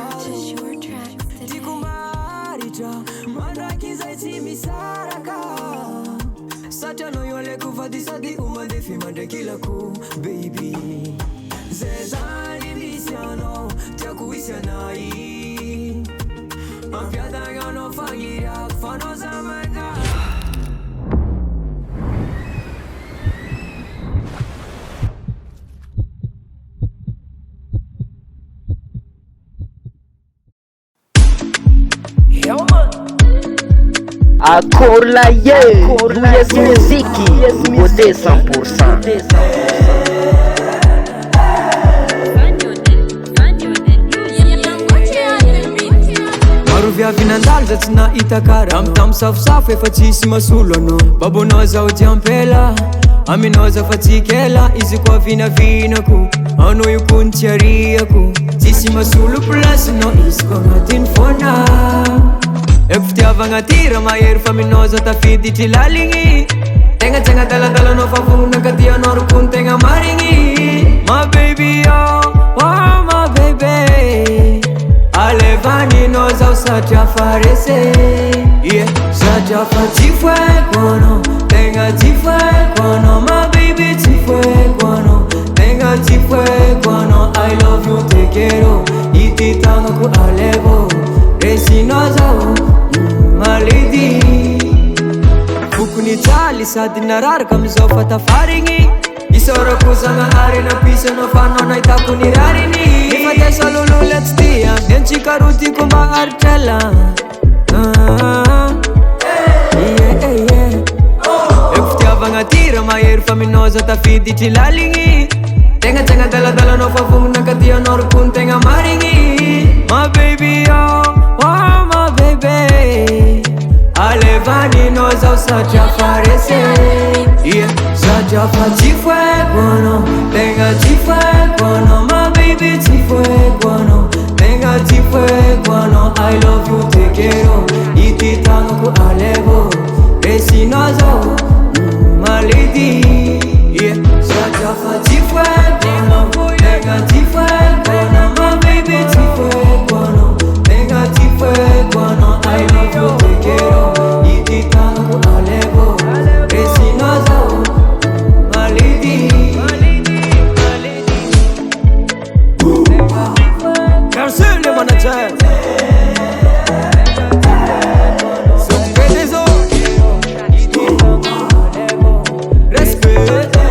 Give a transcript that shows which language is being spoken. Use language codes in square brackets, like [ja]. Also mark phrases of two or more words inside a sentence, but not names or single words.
[mg] Tiako maritra mandraky zay tsy misaraka Satria anao io aleko fady sady omandefy mandrakilako baby Zay zany misy anao tiako hisy anay Ampiadagnanao fagniriako fanao zamagna [fr] Akola ye, yes musique, nouveauté 100%. [mg] Maro viavy nandalo za tsy nahita kara Tam safosafo efa tsisy masolo anao Babonao zao diampela Aminao za fa tsy kela Izy koa vinavinako Anao io ko ny tsy ariako Tsisy masolo plasinao Izy koa agnatiny fona Eko fitiavagna tira mahery fa aminao za tafiditry laligny Tegna tsy agnadaladalanao fa vonaka ty anao rokony tegna marigny [en] My baby oh, oh my baby [mg] Alevaninao zao satria farese Yeah, satria fa tsy foeko anao Tegna tsy foeko anao [en] My baby [mg] tsy foeko anao Tegna tsy foeko anao [en] I love you [es] te quiero [mg] Ity tagnako alevo Resinao zao [en] my lady [mg] Fokony tsaly sady nararaka amizao fatafarigny Isaorako zagnahary napisy anao fa anao nahitako ny rariny Efa tiasa lolola tsy tia Miantsika ro tiako mba haritrela Eko fitiavagna tira mahery fa aminao za tafiditry laligny Tegna tsy agnadaladalanao fa vonaka ty anao rokony tegna marigny [en] My baby oh, oh my [mg] baby Alevaninao zao satria farese Yeah, satria fa tsy foeko anao Tegna tsy foeko anao [en] My baby [mg] tsy foeko anao Tegna tsy foeko anao [en] I love you [es] te quiero [mg] Ity tagnako alevo Resinao zao [en] my lady [mg] Yeah, satria fa tsy foeko anao Tegna tsy foeko anao [en] My baby [mg] tsy foeko anao Tegna tsy foeko anao [en] I love you [es] te quiero [mg] Ity tagnako alevo Resinao zao [en] my lady [fr] Garçon le manager S'occuper des autres Respect